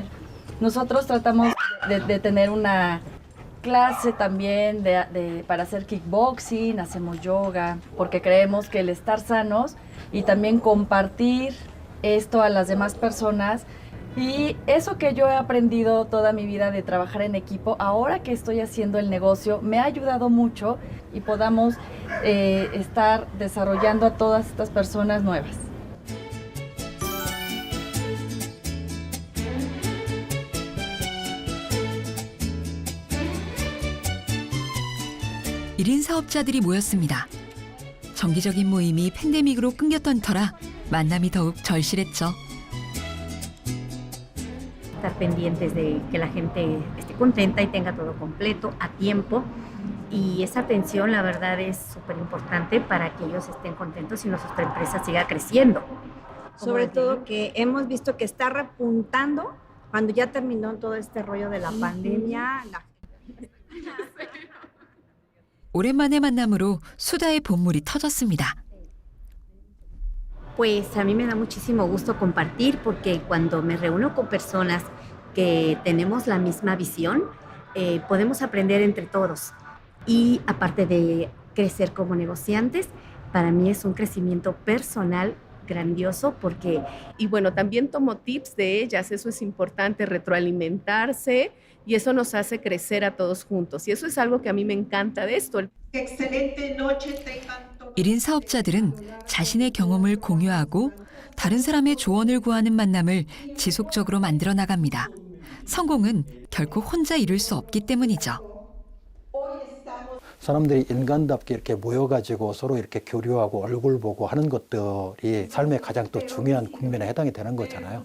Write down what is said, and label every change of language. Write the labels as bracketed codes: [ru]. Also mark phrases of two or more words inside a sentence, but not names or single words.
[es] Nosotros tratamos de tener una clase también para hacer kickboxing, hacemos yoga, porque creemos que el estar sanos y también compartir esto a las demás personas y eso que yo he aprendido toda mi vida de trabajar en equipo, ahora que estoy haciendo el negocio, me ha ayudado mucho y podamos estar desarrollando a todas estas personas nuevas. [ko] 일인 사업자들이 모였습니다. 정기적인 모임이 팬데믹으로 끊겼던 터라 만남이 더욱 절실했죠. [es] Estar pendientes de que la gente esté contenta y tenga todo completo a tiempo. Y esa atención, la verdad, es súper importante para que ellos estén contentos y nuestra empresa siga creciendo. Sobre todo que hemos visto que está repuntando cuando ya terminó todo este rollo de la pandemia. [ko] 오랜만의 만남으로 수다의 본물이 터졌습니다. [es] Pues a mí me da muchísimo gusto compartir porque cuando me reúno con personas que tenemos la misma visión, podemos aprender entre todos. Y aparte de crecer como negociantes, para mí es un crecimiento personal grandioso porque... Y bueno, también tomo tips de ellas, eso es importante, retroalimentarse y eso nos hace crecer a todos juntos. Y eso es algo que a mí me encanta de esto. Excelente noche tengan. [ko] 1인 사업자들은 자신의 경험을 공유하고 다른 사람의 조언을 구하는 만남을 지속적으로 만들어 나갑니다. 성공은 결코 혼자 이룰 수 없기 때문이죠. 사람들이 인간답게 이렇게 모여가지고 서로 이렇게 교류하고 얼굴 보고 하는 것들이 삶의 가장 또 중요한 국면에 해당이 되는 거잖아요.